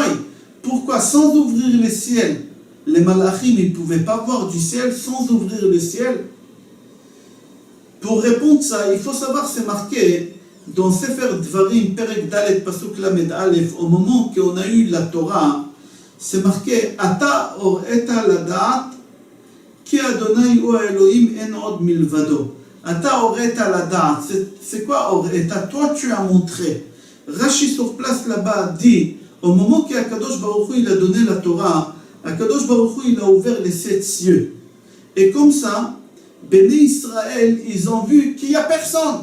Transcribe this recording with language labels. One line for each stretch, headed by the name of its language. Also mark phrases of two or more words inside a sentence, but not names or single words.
French: Pourquoi sans ouvrir les ciels, les malachim ne pouvaient pas voir du ciel sans ouvrir le ciel? Pour répondre à ça, il faut savoir, c'est marqué dans
Hebrew: ספר דברים, פרק דלת, פסוק למד אלף,
French: au moment qu'on a eu la Torah, c'est marqué
Hebrew: אתה הראית לדעת כי ה' הוא האלוקים אין עוד מלבדו. אתה הראית לדעת,
French: c'est quoi
Hebrew: הראית?
French: Toi tu as montré. Rashi sur place là-bas dit, au moment qu'
Hebrew: הקדוש ברוך הוא
French: il a donné la Torah,
Hebrew: הקדוש ברוך הוא
French: il a ouvert les 7 cieux. Et comme ça,
Hebrew: בני ישראל,
French: ils ont vu qu'il n'y a personne.